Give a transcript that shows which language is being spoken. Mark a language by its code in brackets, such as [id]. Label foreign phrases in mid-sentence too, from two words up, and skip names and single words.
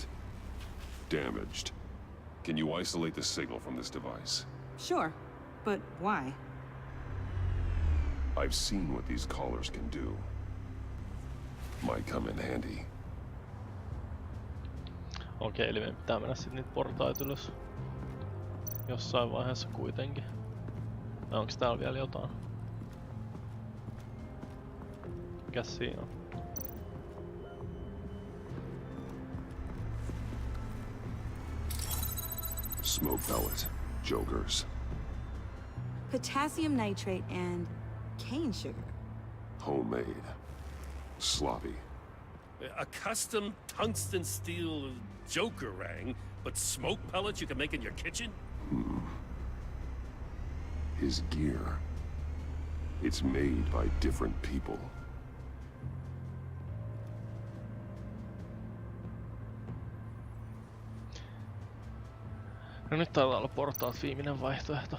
[en] Damaged. Can you isolate the signal from this device? Sure, but why? I've seen what these collars can do. Might come in handy. [fi] Okei, eli meidän pitää mennä sit niitä portaita ylös. Jossain vaiheessa kuitenkin. Vai onks täällä vielä jotain? Mikäs siinä on? [en] Smoke pellet. Jokers. Potassium nitrate and cane sugar. Homemade. Sloppy. A custom tungsten steel Joker rang, but smoke pellets you can make in your kitchen? His gear. It's made by different people. [fi] No nyt taitaa olla portaat viimeinen vaihtoehto.